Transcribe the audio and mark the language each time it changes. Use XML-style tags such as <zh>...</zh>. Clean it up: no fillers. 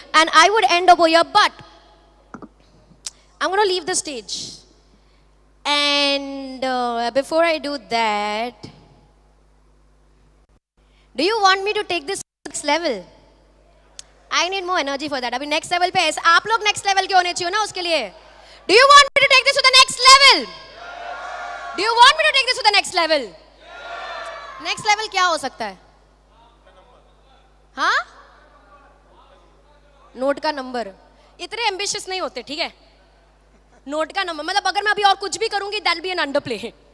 <en>And I would end over here, but I'm going to leave the stage. And before I do that, do you want me to take this to the next level? I need more energy for that.</en> <hi>अभी next level पे ऐसे आप लोग next level के होने चाहिए ना उसके लिए.</hi> <en>Do you want me to take this to the next level? Do you want me to take this to the next level?</en> <hi>Next level क्या हो सकता है? हाँ? नोट का नंबर. इतने ambitious नहीं होते, ठीक है? नोट का नंबर मतलब अगर मैं अभी और कुछ भी करूंगी</hi> <en>that'll be an underplay.</en>